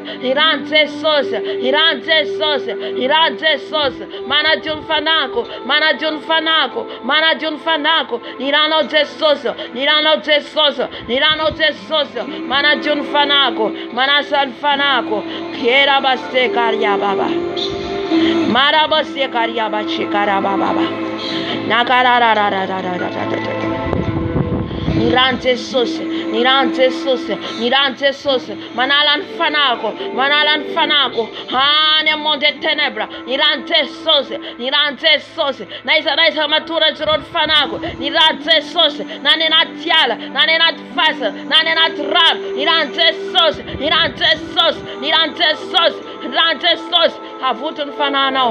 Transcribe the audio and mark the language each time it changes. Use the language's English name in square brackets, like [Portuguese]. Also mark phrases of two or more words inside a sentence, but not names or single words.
[Malagasy] Ny rano Jesosy. Ny rano Jesosy. Ny rano Jesosy manadio ny fanahiko. Manadio ny fanahiko. Manadio ny fanahiko. Ny ranao Jesosy. Ny ranao Jesosy. Ny ranao Jesosy manadio ny fanahiko. Manasa ny fanahiko. Kera baste karia baba. Marabase karia bachikara baba. Nakarararararararararara. Ny rano Jesosy. Ny rano Jesosy. Ny rano Jesosy manala ny fanahiko. Manala ny fanahiko any amin'ny [French] monde des ténèbres. [Malagasy] Ny rano Jesosy. Ny rano Jesosy naizanaiza matoran'izy ireo ny fanahiko. Ny rano Jesosy na ny anaty ala, na ny anaty fasana, na ny anaty rano. Ny rano Jesosy. Ny rano Jesosy. Ny rano Jesosy. Ny rano Jesosy avoto ny fanahinao.